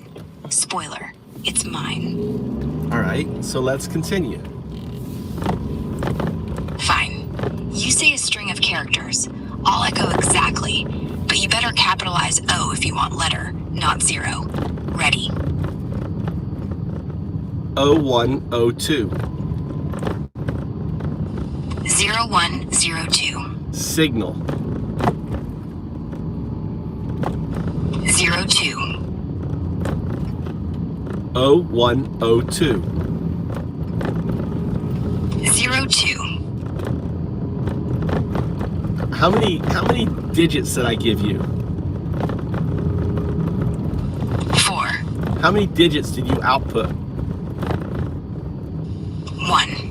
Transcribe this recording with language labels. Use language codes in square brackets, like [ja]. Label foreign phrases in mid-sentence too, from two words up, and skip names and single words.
[en] Spoiler, it's mine. All right, so let's continue. Fine. You say a string of characters. I'll echo exactly, but you better capitalize O if you want letter, not 0. Ready? O1, O2. 0, 1, 0, 2. Signal. 0, 2. O1, O2. 0, 2. How many digits did I give you? 4. How many digits did you output? 1.